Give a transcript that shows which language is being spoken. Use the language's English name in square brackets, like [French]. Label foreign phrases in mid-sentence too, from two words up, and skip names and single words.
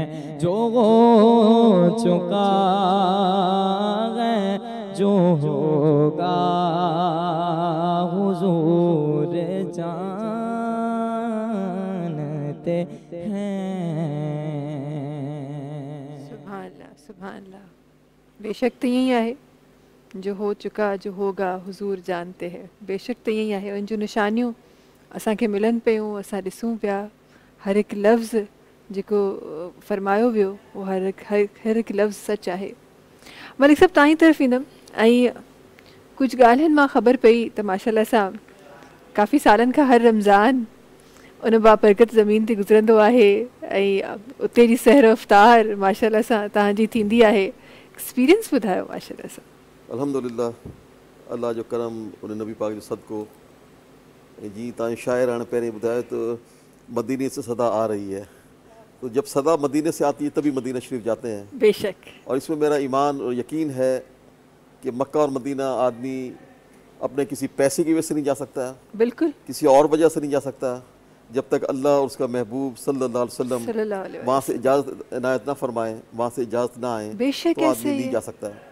[Urdu] جو ہو چکا ہے جو ہوگا حضور جانتے ہیں. [Arabic] سبحان الله، سبحان الله. [Urdu] بے شک تو یہی ہے جو ہو چکا جو ہوگا حضور جانتے ہیں. بے شک تو یہی ہے [Sindhi] उन जो निशानियों असांखे मिलन पियूं, असां ॾिसूं पिया। हर एक लफ़्ज़ जेको फरमायो वियो वो हर एक लफ़्ज़ सच आहे। मलिक साहब तव्हांजी तरफ़ ईंदमि ऐं कुछ ॻाल्हियुनि मां ख़बर पई त माशाल्लाह सां काफ़ी सालनि खां हर रमज़ान उन बाबरकत ज़मीन ते गुज़रंदो आहे ऐं उते जी सहर अफ़्तार माशाल्लाह सां तव्हांजी थींदी आहे। एक्सपीरियंस ॿुधायो माशाल्लाह सां। अल्हम्दुलिल्लाह, अल्लाह जो करम, उन नबी पाक जो सदको। जी तव्हांजो शाइर हाणे पहिरीं ॿुधायो त [Urdu] مدینے سے صدا آ رہی ہے، تو جب صدا مدینے سے آتی ہے تبھی مدینہ شریف جاتے ہیں. بے شک. اور اس میں میرا ایمان اور یقین ہے کہ مکہ اور مدینہ آدمی اپنے کسی پیسے کی وجہ سے نہیں جا سکتا, بالکل کسی اور وجہ سے نہیں جا سکتا، جب تک اللہ اور اس کا محبوب [Arabic] صلى الله عليه وسلم [Urdu] وہاں سے اجازت عنایت نہ فرمائے، وہاں سے اجازت نہ آئے، تو آدمی نہیں جا سکتا ہے.